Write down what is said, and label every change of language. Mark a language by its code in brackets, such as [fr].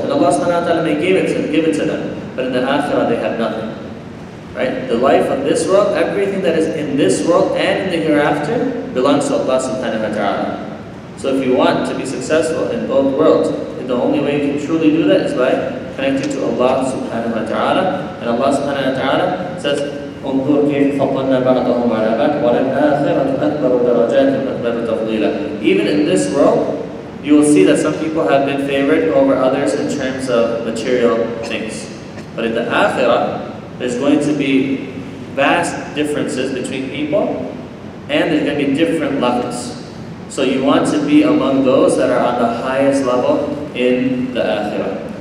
[en] And Allah subhanahu wa ta'ala may give it to them, but in the akhirah they have nothing. Right? The life of this world, everything that is in this world and in the hereafter belongs to Allah subhanahu wa ta'ala. So if you want to be successful in both worlds, the only way you can truly do that is by connecting to Allah subhanahu wa ta'ala. And Allah subhanahu wa ta'ala says, [ar] انظر كيف فضلنا بعضهم على بعض وللآخرة أكبر درجات وأكبر تفضيلا. [en] Even in this world, you will see that some people have been favored over others in terms of material things. But in the akhirah, there's going to be vast differences between people, and there's going to be different levels. So you want to be among those that are on the highest level in the akhirah.